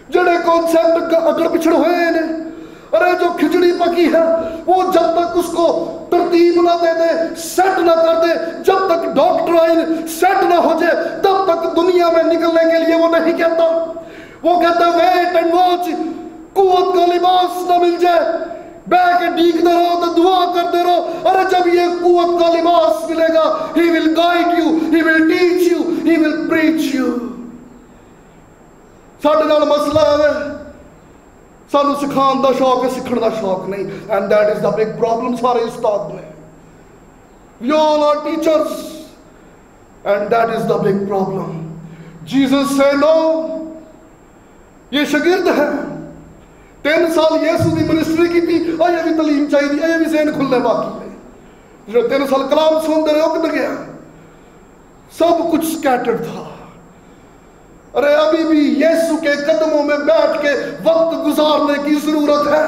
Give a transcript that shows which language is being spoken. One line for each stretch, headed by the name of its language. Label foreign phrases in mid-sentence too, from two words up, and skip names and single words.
Urdu: جڑے کانسیپٹ اگر پچھڑ ہوئے ہیں، ارے جو کھچڑی پکی ہے وہ جب تک اس کو ترتیب نہ دے دے، سیٹ نہ کر دے، جب تک ڈاکٹرائن سیٹ نہ ہو جائے، تب تک دنیا میں نکلنے کے لیے وہ نہیں کہتا. وہ کہتا
English: wait and watch,
Urdu: قوت کا لباس نہ مل جائے، بیٹھ کے ڈیگتے رہو تو دعا کرتے رہو. ارے جب یہ قوت کا لباس ملے گا،
English: he will guide you, he will teach you, he will preach you.
Punjabi: ساڈے نال مسئلہ ہے سانو سکھان دا شوق ہے، سکھن دا شوق نہیں.
English: and that is the big problem
Urdu: سارے استاد میں.
English: we all are teachers and that is the big problem.
Urdu: جیسس سے نو، یہ شاگرد ہے 3 سال یسو دی منسٹری کی تھی، یہ بھی تعلیم چاہیے، یہ بھی ذہن کھلنے باقی ہے. جو 3 سال کلام سنتے رہے ہو کدھر گیا؟ سب کچھ سکیٹرڈ تھا. ارے ابھی بھی یسو کے قدموں میں بیٹھ کے وقت گزارنے کی ضرورت ہے.